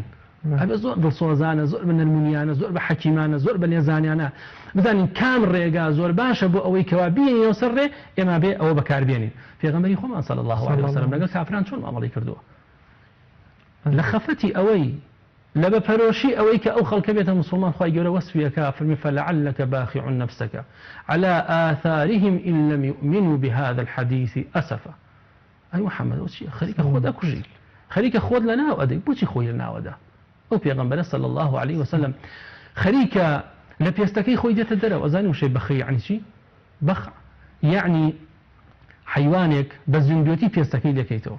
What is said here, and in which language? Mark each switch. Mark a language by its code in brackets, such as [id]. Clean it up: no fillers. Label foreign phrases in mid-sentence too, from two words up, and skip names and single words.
[ckb] ئەبێ زۆر دڵسۆزانە، زۆر بە نەرمونیانە، زۆر بە حەکیمانە، زۆر بە لێزانیانە بزانین کام ڕێگا زۆر باشە بۆ ئەوەی کەوا بینەوە سەر ڕێ ئێمە بێ ئەوە بەکاربێنین. پێغەمبەری خۆمان [ar] صلی الله علیه وسلم [ckb] لەگەڵ کافران چۆن مامەڵەی کردووە، لە خەفەتی ئەوەی لە بەپەرۆشی ئەوەی کە ئەو خەڵکە بێتە مسلمان خوای گەورە وەسفیەکە فەرمی [ar] فلعلك باخع نفسك على آثارهم إن لم يؤمنوا بهذا الحديث أسفا. [ckb] ئەی محەممەد خەریکە خۆت ئەکوژی، خەریکە خۆت لە ناو ئەدەی، بۆچی خۆی لە ناوەدا؟ ئەو پێغەمبەرە [ar] صلی الله عليه وسلم [ckb] خەریکە لە پێستەکەی خۆی دێتە دەرەوە. ئەزانیم وشەی بەخی یعنی چی؟ بەخ یعنی حیوانێک بە زیندوێتی پێستەکەی دەکەیتەوە.